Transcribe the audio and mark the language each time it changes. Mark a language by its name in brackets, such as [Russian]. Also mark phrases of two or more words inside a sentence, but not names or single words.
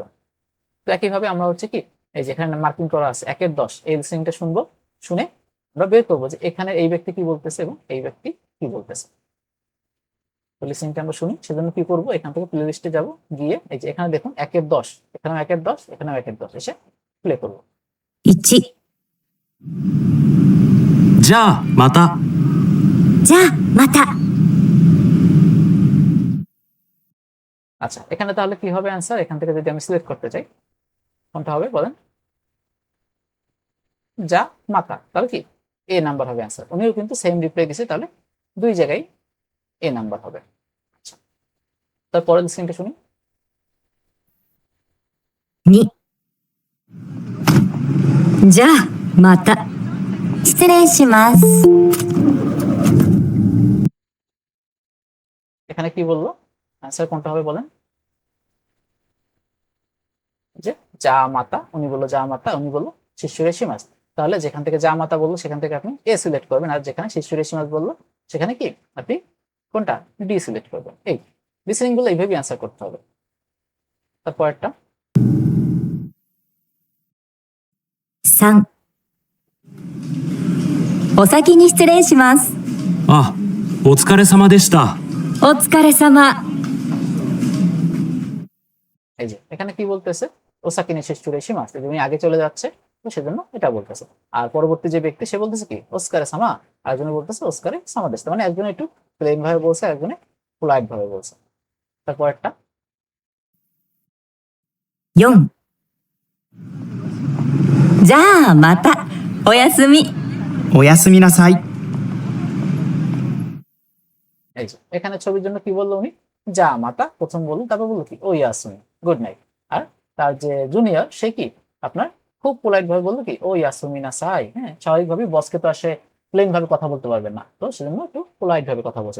[Bangla] তো একইভাবে আমরা হচ্ছে কি এই যে এখানে মার্কিং করা আছে 1-10, এই লিসনিংটা শুনবো, শুনে আমরা বের করবো যে এখানে এই ব্যক্তি কি বলতেছে এবং এই ব্যক্তি কি বলতেছে। তো লিসনিংটা আমরা শুনি, সেজন্য কি করবো, এখান থেকে প্লে লিস্টে যাবো, গিয়ে এই যে এখানে দেখুন 1-10, এখানেও 1-10, এখানেও 1-10 এসে প্লে করবো। 1、 [Japanese] じゃあまた。じゃあまた。 [Bangla] আচ্ছা এখানে তাহলে কি হবে অ্যান্সার, এখান থেকে যদি আমি সিলেক্ট করতে চাই কোনটা হবে বলেন, [Japanese] じゃ また, [Bangla] তাহলে কি এ নাম্বার হবে অ্যান্সার। উনিও কিন্তু সেম রিপ্লাই দিছে, তাহলে দুই জায়গায় এ নাম্বার হবে। আচ্ছা তারপরে লিসনিংটা শুনি। 2、 [Japanese] じゃあまた失礼します [Bangla] এখানে কি বললো? অ্যান্সার কোনটা হবে বলেন? যে [Japanese] じゃ また, [Bangla] উনি বললো [Japanese] じゃ また, [Bangla] উনি বললো শিশুরেশিমাস। তাহলে যেখান থেকে [Japanese] じゃ また [Bangla] বললো সেখান থেকে আপনি এ সিলেক্ট করবেন, আর যেখানে শিশুরেশিমাস বললো সেখানে কি আপনি কোনটা ডি সিলেক্ট করবেন। এই লিসেনিং গুলো এইভাবে অ্যান্সার করতে হবে। তারপরটা [Japanese] 3 お先に失礼しますあ、お疲れ様でした。お疲れ様 [Bangla] এই যে এখানে কি বলতেছে? [Japanese] お先に 失礼します, [Bangla] উনি আগে চলে যাচ্ছে তো সেজন্য এটা বলতেছে। আর পরবর্তী যে ব্যক্তি সে বলতেছে কি [Japanese] お疲れ 様, [Bangla] আর একজনে বলতেছে [Japanese] お疲れ 様です. [Bangla] মানে একজনে একটু প্লেন ভাবে বলছে, একজনে পোলাইট ভাবে বলছে। তারপরটা [Japanese] 4 じゃあまたおやすみおやすみなさい。 [Bangla] এই যে এখানে ছবির জন্য কি বললো উনি? [Japanese] じゃ また [Bangla] প্রথম বললো, তারপর বললো কি [Japanese] お 休み, [English] good night. [Bangla] আর তার যে জুনিয়র সে কি আপনার খুব পোলাইট ভাবে বললো কি [Japanese] お 休み な さい. [Bangla] হ্যাঁ, স্বাভাবিকভাবে বসকে তো আসে প্লেন ভাবে কথা বলতে পারবেন না, তো সেজন্য একটু পোলাইট ভাবে কথা বলছে।